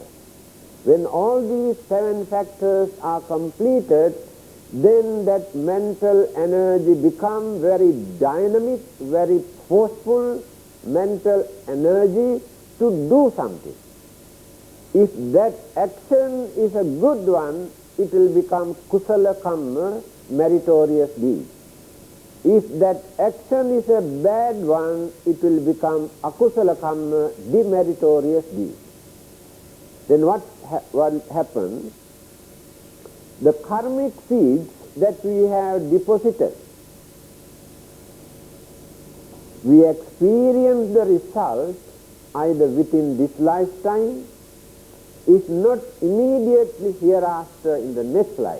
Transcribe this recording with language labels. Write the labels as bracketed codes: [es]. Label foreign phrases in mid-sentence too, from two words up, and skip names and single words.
[en] When all these 7 factors are completed, then that mental energy becomes very dynamic, very forceful mental energy to do something. If that action is a good one, it will become [pi] kusala kamma, [en] meritorious deed. If that action is a bad one, it will become [pi] akusala kamma, [en] demeritorious deed. Then what happens? The karmic seeds that we have deposited, we experience the result either within this lifetime, if not immediately hereafter in the next life.